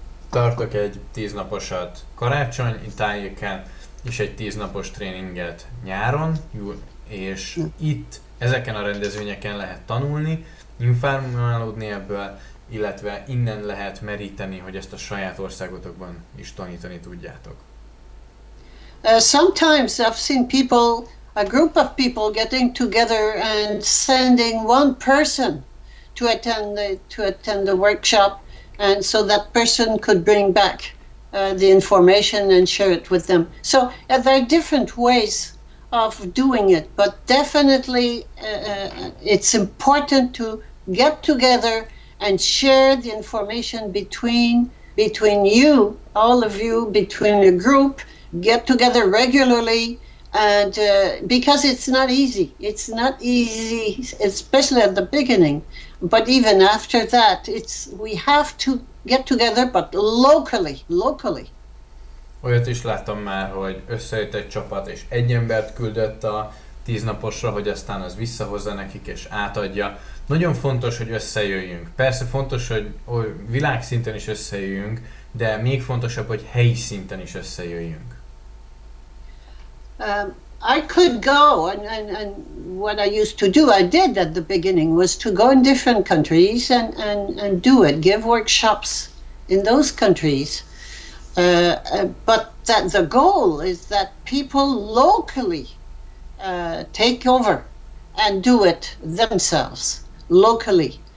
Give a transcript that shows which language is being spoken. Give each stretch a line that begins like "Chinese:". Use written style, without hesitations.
Hungarian: Tartok egy 10-naposat karácsony tájéken, és egy 10-napos tréninget nyáron, és itt ezeken a rendezvényeken lehet tanulni, informálódni ebből, illetve innen lehet meríteni, hogy ezt a saját országotokban is tanítani tudjátok.
English: Sometimes I've seen people, a group of people getting together and sending one person to attend the workshop, and so that person could bring back the information and share it with them. So there are different ways of doing it, but definitely it's important to get together and share the information between you, all of you, between a group, get together regularly, and because it's not easy, especially at the beginning, but even after that, we have to get together, but locally.
Hungarian: Olyat is láttam már, hogy összejött egy csapat, és egy embert küldött a 10 naposra, hogy aztán az visszahozza nekik és átadja. Nagyon fontos, hogy összejöjjünk. Persze fontos, hogy világszinten is összejöjjünk, de még fontosabb, hogy helyi szinten is összejöjjünk.
English: I could go, and what I used to do, I did at the beginning, was to go in different countries and do it, give workshops in those countries. But that the goal is that people locally take over and do it themselves locally.